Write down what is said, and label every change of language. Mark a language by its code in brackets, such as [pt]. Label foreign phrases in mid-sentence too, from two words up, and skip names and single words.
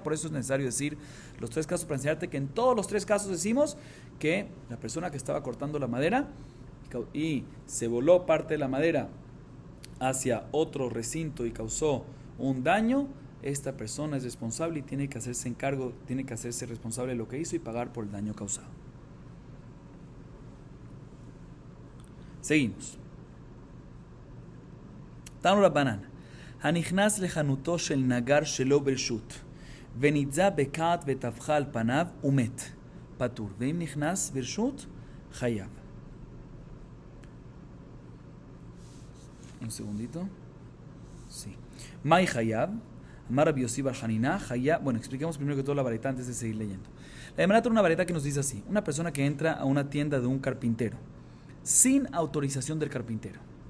[es] Por eso es necesario decir los tres casos para enseñarte que en todos los tres casos decimos que la persona que estaba cortando la madera y se voló parte de la madera hacia otro recinto y causó un daño, esta persona es responsable y tiene que hacerse responsable de lo que hizo y pagar por el daño causado. Seguimos. [arc] תנו רבנן, [he] הנכנס לחנותו של נגר שלא ברשות, ונתזה בקעת וטפחה על פניו ומת, פטור, ואם נכנס ברשות, חייב. [es] Un segundito. Sí. [he] מאי חייב, אמר רבי יוסי בר חנינא, חייב. [es] Bueno, expliquemos primero que todo la vareta antes de seguir leyendo. La Gemara trae una vareta que nos dice así: una persona que entra a una tienda de un carpintero sin autorización del carpintero.